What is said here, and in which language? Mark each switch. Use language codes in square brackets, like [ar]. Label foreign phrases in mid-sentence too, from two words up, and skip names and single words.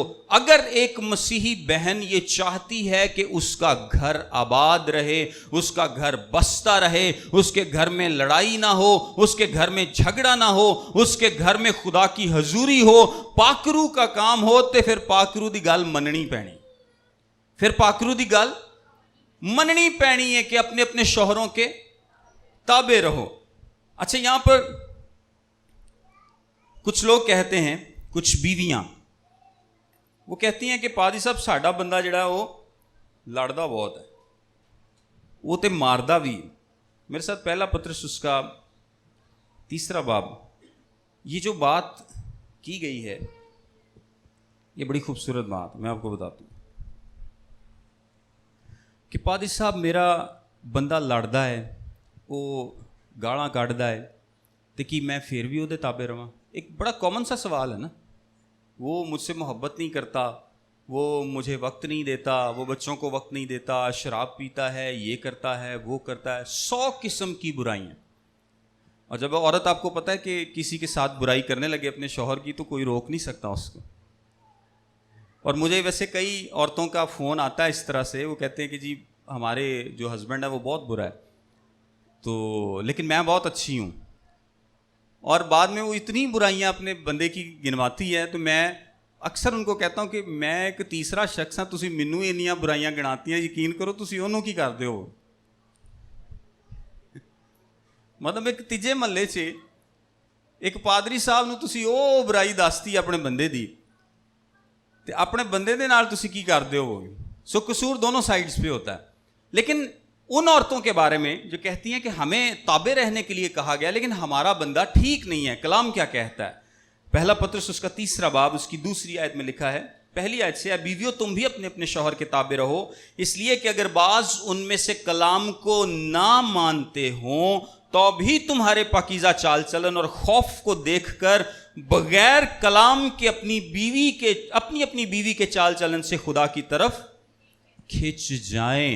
[ur] اگر ایک مسیحی بہن یہ چاہتی ہے کہ اس کا گھر آباد رہے، اس کا گھر بستا رہے، اس کے گھر میں لڑائی نہ ہو، اس کے گھر میں جھگڑا نہ ہو، اس کے گھر میں خدا کی حضوری ہو، پاکرو کا کام ہو، [pa] تے پھر پاکرو دی گل مننی پینی، پھر پاکرو دی گل مننی پینی ہے [ur] کہ اپنے اپنے شوہروں کے تابع رہو۔ اچھا، یہاں پر کچھ لوگ کہتے ہیں، کچھ بیویاں وہ کہتی ہیں کہ پادری صاحب [pa] ساڈا بندہ جڑا وہ لڑدا بہت ہے، وہ تے ماردا بھی۔ [ur] میرے ساتھ پہلا پطرس اس کا 3 باب، یہ جو بات کی گئی ہے یہ بڑی خوبصورت بات میں آپ کو بتاتا ہوں کہ پادری صاحب میرا [pa] ਬੰਦਾ ਲੜਦਾ ਹੈ, ਉਹ ਗਾਲਾਂ ਕੱਢਦਾ ਹੈ, ਤੇ ਕੀ ਮੈਂ ਫਿਰ ਵੀ ਉਹਦੇ ਤਾਬੇ ਰਵਾਂ? [ur] ایک بڑا کامن سا سوال ہے نا. وہ مجھ سے محبت نہیں کرتا, وہ مجھے وقت نہیں دیتا, وہ بچوں کو وقت نہیں دیتا, شراب پیتا ہے, یہ کرتا ہے, وہ کرتا ہے, 100 قسم کی برائیاں. اور جب عورت آپ کو پتہ ہے کہ کسی کے ساتھ برائی کرنے لگے اپنے شوہر کی, تو کوئی روک نہیں سکتا اس کو. اور مجھے ویسے کئی عورتوں کا فون آتا ہے اس طرح سے, وہ کہتے ہیں کہ جی ہمارے جو ہسبینڈ ہے وہ بہت برا ہے, تو لیکن میں بہت اچھی ہوں. اور بعد میں وہ اتنی برائیاں اپنے بندے کی گنواتی ہے, تو میں اکثر ان کو کہتا ہوں کہ میں ایک تیسرا شخص ہاں, [pa] تسی مینوں انیاں برائیاں گناتی ہیں, یقین کرو تسی انہوں کی کردے ہو. مطلب ایک تیجے محلے 'چ ایک پادری صاحب نو تسی او برائی دستی اپنے بندے دی, تے اپنے بندے دے نال تسی کی کردے ہو. [ur] سو قصور دونوں سائڈز پہ ہوتا ہے. لیکن ان عورتوں کے بارے میں جو کہتی ہیں کہ ہمیں تابع رہنے کے لیے کہا گیا لیکن ہمارا بندہ ٹھیک نہیں ہے, کلام کیا کہتا ہے؟ پہلا پطرس اس کا 3 باب اس کی 2 آیت میں لکھا ہے, پہلی آیت سے, اے بیویو تم بھی اپنے اپنے شوہر کے تابع رہو, اس لیے کہ اگر بعض ان میں سے کلام کو نہ مانتے ہوں تو بھی تمہارے پاکیزہ چال چلن اور خوف کو دیکھ کر بغیر کلام کے اپنی بیوی کے چال چلن سے خدا کی طرف کھنچ جائیں.